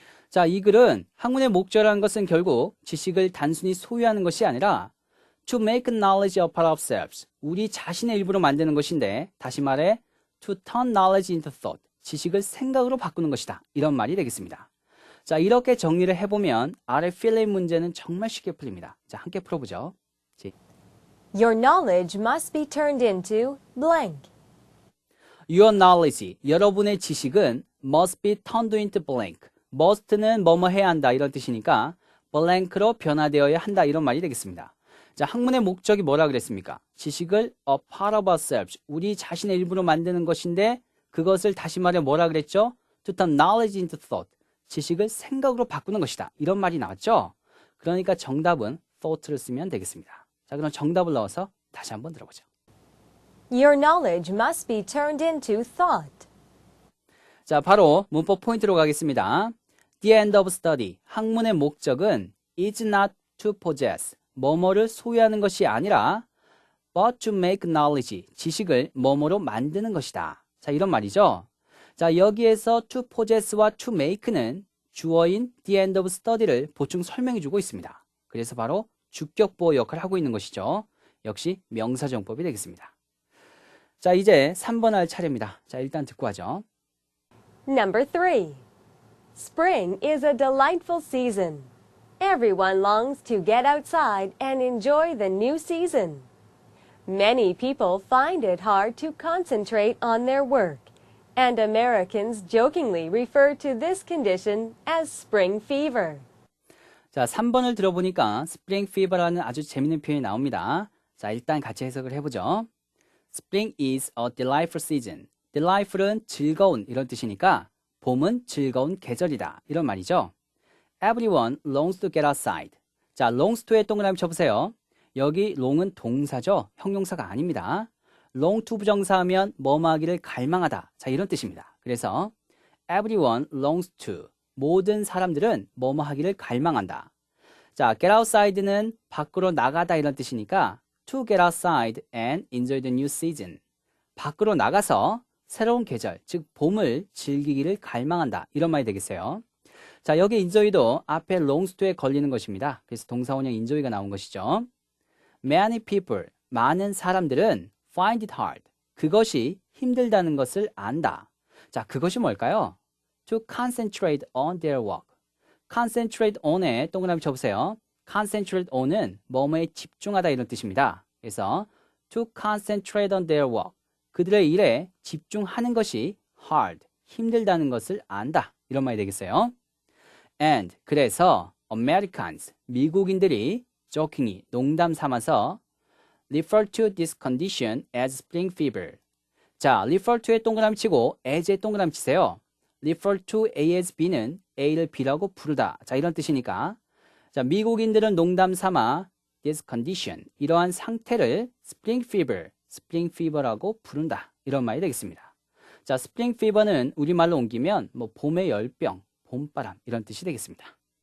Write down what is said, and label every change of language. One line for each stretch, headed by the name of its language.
Korean: 자, 이 글은 학문의 목적이라는 것은 결국 지식을 단순히 소유하는 것이 아니라
English: to make knowledge a part of ourselves.
Korean: 우리 자신의 일부로 만드는 것인데 다시 말해
English: to turn knowledge into thought.
Korean: 지식을 생각으로 바꾸는 것이다. 이런 말이 되겠습니다. 자, 이렇게 정리를 해보면 아래 필레인 문제는 정말 쉽게 풀립니다. 자, 함께 풀어보죠.
English: Your knowledge must be turned into blank. Your knowledge,
Korean: 여러분의 지식은
English: must be turned into blank.
Korean: must는 뭐뭐 해야 한다 이런 뜻이니까 blank로 변화되어야 한다 이런 말이 되겠습니다. 자, 학문의 목적이 뭐라 그랬습니까? 지식을
English: a part of ourselves,
Korean: 우리 자신의 일부로 만드는 것인데 그것을 다시 말해 뭐라 그랬죠?
English: To turn knowledge into thought.
Korean: 지식을 생각으로 바꾸는 것이다. 이런 말이 나왔죠? 그러니까 정답은 thought를 쓰면 되겠습니다. 자, 그럼 정답을 넣어서 다시 한번 들어보죠.
English: Your knowledge must be turned into thought.
Korean: 자, 바로 문법 포인트로 가겠습니다.
English: The end of study.
Korean: 학문의 목적은
English: is not to possess.
Korean: 뭐뭐를 소유하는 것이 아니라
English: but to make knowledge.
Korean: 지식을 뭐뭐로 만드는 것이다. 자, 이런 말이죠. 자, 여기에서 to possess와 to make는 주어인
English: the end of study
Korean: 를 보충 설명해 주고 있습니다. 그래서 바로 주격보호 역할을 하고 있는 것이죠. 역시 명사정법이 되겠습니다. 자, 이제 3번 할 차례입니다. 자, 일단 듣고 하죠.
English: Number 3. Spring is a delightful season. Everyone longs to get outside and enjoy the new season. Many people find it hard to concentrate on their work, and Americans jokingly refer to this condition as spring fever.
Korean: 자, 3번을 들어보니까 spring fever라는 아주 재밌는 표현이 나옵니다. 자, 일단 같이 해석을 해보죠.
English: Spring is a delightful season.
Korean: delightful은 즐거운 이런 뜻이니까 봄은 즐거운 계절이다 이런 말이죠.
English: Everyone longs to get outside.
Korean: 자, longs to에 동그라미 쳐보세요. 여기 long은 동사죠. 형용사가 아닙니다. long to 부정사하면 뭐뭐 하기를 갈망하다. 자, 이런 뜻입니다. 그래서
English: everyone longs to.
Korean: 모든 사람들은 뭐뭐 하기를 갈망한다. 자, get outside는 밖으로 나가다 이런 뜻이니까
English: to get outside and enjoy the new season.
Korean: 밖으로 나가서 새로운 계절, 즉 봄을 즐기기를 갈망한다. 이런 말이 되겠어요. 자, 여기 enjoy도 앞에 longs to에 걸리는 것입니다. 그래서 동사원형 enjoy가 나온 것이죠.
English: Many people,
Korean: 많은 사람들은
English: find it hard.
Korean: 그것이 힘들다는 것을 안다. 자, 그것이 뭘까요?
English: To concentrate on their work.
Korean: concentrate on에 동그라미 쳐보세요. concentrate on은 뭐뭐에 집중하다 이런 뜻입니다. 그래서
English: to concentrate on their work.
Korean: 그들의 일에 집중하는 것이 hard, 힘들다는 것을 안다. 이런 말이 되겠어요.
English: And,
Korean: 그래서
English: Americans,
Korean: 미국인들이
English: jokingly,
Korean: 농담 삼아서
English: refer to this condition as spring fever.
Korean: 자, refer to에 동그라미 치고 as에 동그라미 치세요. refer to A as B는 A를 B라고 부르다. 자, 이런 뜻이니까 자, 미국인들은 농담 삼아
English: this condition,
Korean: 이러한 상태를 spring fever라고 부른다. 이런 말이 되겠습니다. 자, spring fever는 우리말로 옮기면 뭐 봄의 열병, 봄바람 이런 뜻이 되겠습니다.